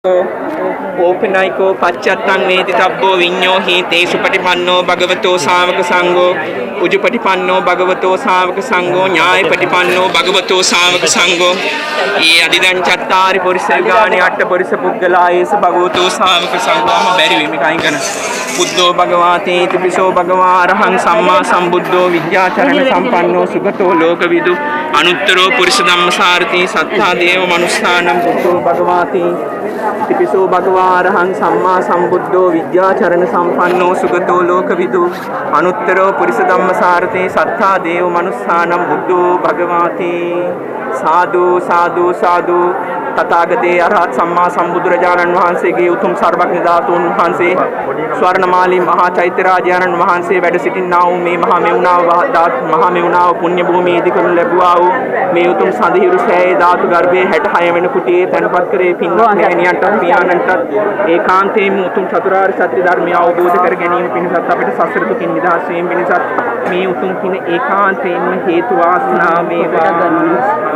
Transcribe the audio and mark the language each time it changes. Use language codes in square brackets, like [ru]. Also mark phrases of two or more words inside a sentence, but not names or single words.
[pi] ඕපනයිකෝ පච්චත්තං වේදිතබ්බෝ විඤ්ඤෝ හීතේ සුපටිපන්නෝ භගවතෝ ශාවක සංඝෝ උජුපටිපන්නෝ භගවතෝ ශාවක සංඝෝ ඥායපටිපන්නෝ භගවතෝ ශාවක සංඝෝ ඊ අදිදං චත්තාරි පුරිස ගාණි අට පුරිස පුද්ගලායේස භගවතෝ ශාවක සංඝෝම බැරි වෙමි කයින් කරන බුද්ධෝ භගවාතේ තිපිසෝ භගවා අරහං සම්මා සම්බුද්ධෝ විද්‍යාචරණ සම්පන්නෝ සුගතෝ ලෝකවිදු අනුත්තරෝ පුරිස ධම්මසාරති සත්තා දේව මනුස්සානම් බුද්ධෝ භගවාතේ තිපිසෝ භගවා අරහං සම්මා සම්බුද්ධෝ විද්‍යාචරණ සම්පන්නෝ සුගතෝ ලෝකවිදු අනුත්තරෝ පුරිස ධම්මසාරතේ සත්තා දේව මනුස්සානම් බුද්ධෝ භගවාති [si] සාදු සාදු සාදු තථාගතේ අරහත් සම්මා සම්බුදුරජාණන් වහන්සේගේ උතුම් සර්වඥ ධාතුන් වහන්සේ ස්වර්ණමාලී මහා චෛත්‍ය රාජානන් වහන්සේ වැඩ සිටිනා වූ මේ මහා මෙවුනාව පුණ්‍ය භූමියේදී කරනු ලැබුවා වූ මේ උතුම් සඳහිරු සෑයේ ධාතු ගර්භයේ 66 වෙනි කුටියේ තැන්පත් කරේ පින්වත් මෑණියන්ට පියාණන්ට ඒකාන්තයෙන්ම උතුම් චතුරාර්ය සත්‍ය ධර්මය අවබෝධ කර ගැනීම පිණිසත් අපිට සසර දුකින් නිදහස් වීම පිණිසත් මේ උතුම් පින ඒකාන්තයෙන්ම හේතු වාසනා වේවා.